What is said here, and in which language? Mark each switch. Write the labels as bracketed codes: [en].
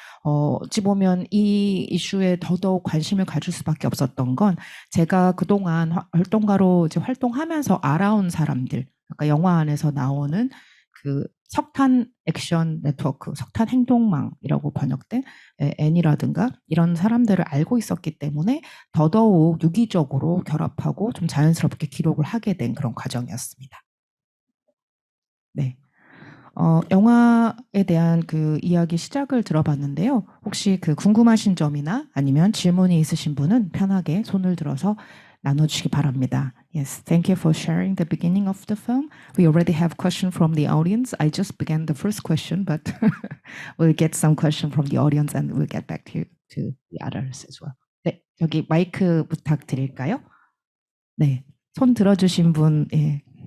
[ko] 어찌 보면 이 이슈에 더더욱 관심을 가질 수밖에 없었던 건 제가 그동안 활동가로 이제 활동하면서 알아온 사람들, 그러니까 영화 안에서 나오는 그 석탄 액션 네트워크, 석탄 행동망이라고 번역된 N이라든가 이런 사람들을 알고 있었기 때문에 더더욱 유기적으로 결합하고 좀 자연스럽게 기록을 하게 된 그런 과정이었습니다. 네. 영화에 대한 그 이야기 시작을 들어봤는데요. 혹시 그 궁금하신 점이나 아니면 질문이 있으신 분은 편하게 손을 들어서 나눠주시기 바랍니다. [en] Yes, thank you for sharing the beginning of the film. We already have question from the audience. I just began the first question, but we'll get some question from the audience and we'll get back to the others as well. [ko] 네, 여기 마이크 부탁드릴까요? 네, 손 들어주신 분, 예.